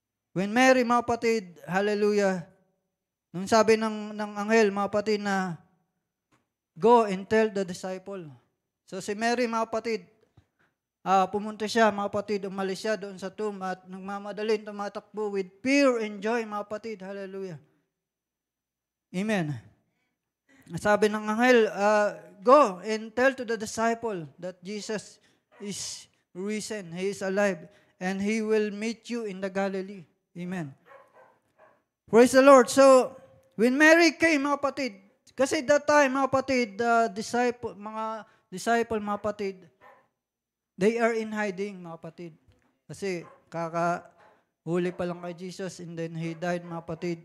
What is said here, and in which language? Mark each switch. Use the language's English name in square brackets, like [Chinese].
[Filipino] When Mary, mga kapatid, hallelujah, nung sabi ng anghel, mga kapatid, na [English] go and tell the disciple. [Filipino] So si Mary, mga kapatid, pumunta siya, mga kapatid, umalis siya doon sa tomb at nagmamadalin, tumatakbo [English] with fear and joy, [Filipino] mga kapatid. [English] Hallelujah. Amen. [Filipino] Sabi ng anghel, [English] go and tell to the disciple that Jesus is risen, He is alive, and He will meet you in the Galilee. Amen. Praise the Lord. So, when Mary came, mga kapatid, kasi that time, mga kapatid, mga disciple, mga kapatid, they are in hiding, mga kapatid. [Filipino] Kasi kakahuli pa lang kay Jesus [English] and then He died, [Filipino] mga kapatid.